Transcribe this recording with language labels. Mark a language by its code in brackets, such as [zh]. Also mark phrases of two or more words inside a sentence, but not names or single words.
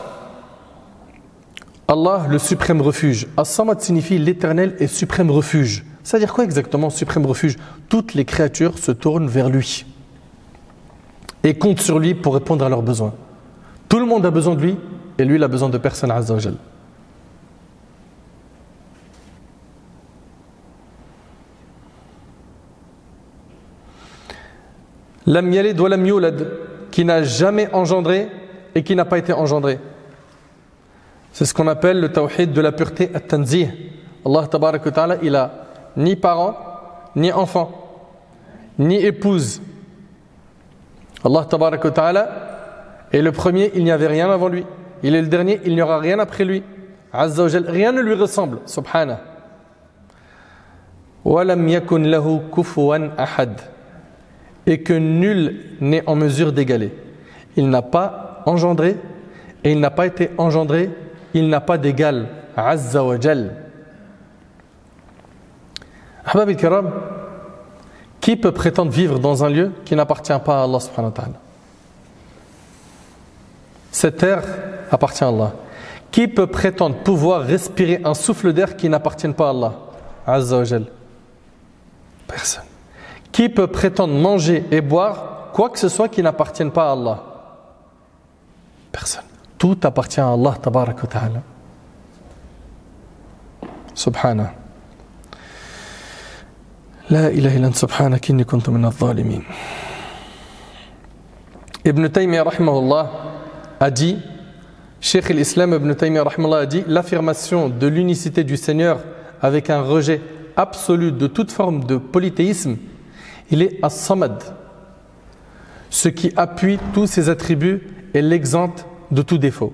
[fr] Allah, le suprême refuge. As-Samad signifie l'éternel et suprême refuge. C'est-à-dire quoi exactement, suprême refuge? Toutes les créatures se tournent vers lui et comptent sur lui pour répondre à leurs besoins. Tout le monde a besoin de lui et lui, il a besoin de personne, [ar] عز وجل. لم يلد ولم يولد, [fr] qui n'a jamais engendré et qui n'a pas été engendré. C'est ce qu'on appelle le tawhid de la pureté at-tanzih. [ar] الله تبارك وتعالى, [fr] il a ni parents, ni enfants, ni épouse. Allah [ar] تبارك وتعالى [fr] est le premier, il n'y avait rien avant lui. Il est le dernier, il n'y aura rien après lui. [ar] عز وجل, [fr] rien ne lui ressemble, subhanah. [ar] ولم يكن له كفوا أحد. [fr] Et que nul n'est en mesure d'égaler. Il n'a pas engendré et il n'a pas été engendré, il n'a pas d'égal. [ar] عز وجل. أحباب الكرام, [fr] qui peut prétendre vivre dans un lieu qui n'appartient pas à Allah [ar] سبحانه وتعالى? [fr] Cette terre appartient à Allah. Qui peut prétendre pouvoir respirer un souffle d'air qui n'appartient pas à Allah? [ar] عز وجل. Personne. [fr] Qui peut prétendre manger et boire quoi que ce soit qui n'appartienne pas à Allah? Personne. Tout appartient à Allah [ar] تبارك وتعالى. [fr] Subhanah. [ar] لا إله إلا أنت سبحانك إني كنت من الظالمين. [fr] Ibn Taymiyyah rahimahullah a dit, Cheikh al-Islam Ibn Taymiyyah rahimahullah a dit, l'affirmation de l'unicité du Seigneur avec un rejet absolu de toute forme de polythéisme, il est as-samad, ce qui appuie tous ses attributs et l'exempte de tout défaut.